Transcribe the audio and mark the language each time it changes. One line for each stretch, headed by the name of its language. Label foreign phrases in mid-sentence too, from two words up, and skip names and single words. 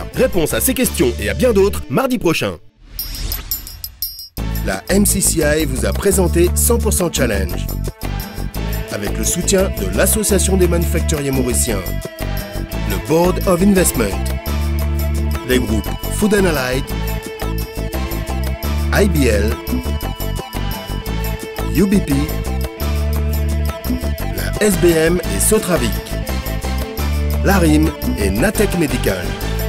French: Réponse à ces questions et à bien d'autres mardi prochain. La MCCI vous a présenté 100% Challenge avec le soutien de l'Association des manufacturiers mauriciens, le Board of Investment, les groupes Food & Allied, IBL, UBP, la SBM et Sotravic, l'ARIM et Natech Medical.